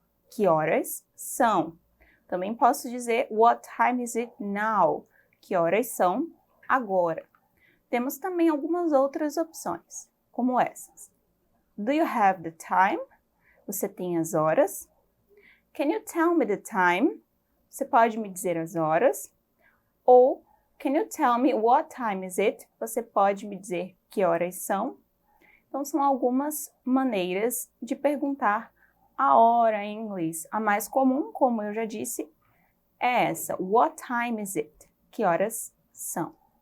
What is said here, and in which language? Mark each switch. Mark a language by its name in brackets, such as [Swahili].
[Portuguese] Que horas são? Também posso dizer [English] What time is it now? [Portuguese] Que horas são agora? Temos também algumas outras opções, como essas. [English] Do you have the time? [Portuguese] Você tem as horas? [English] Can you tell me the time? [Portuguese] Você pode me dizer as horas? [English] Ou Can you tell me what time is it? [Portuguese] Você pode me dizer que horas são? Então, são algumas maneiras de perguntar a hora em inglês. A mais comum, como eu já disse, é essa: [English] What time is it? [Portuguese] Que horas são?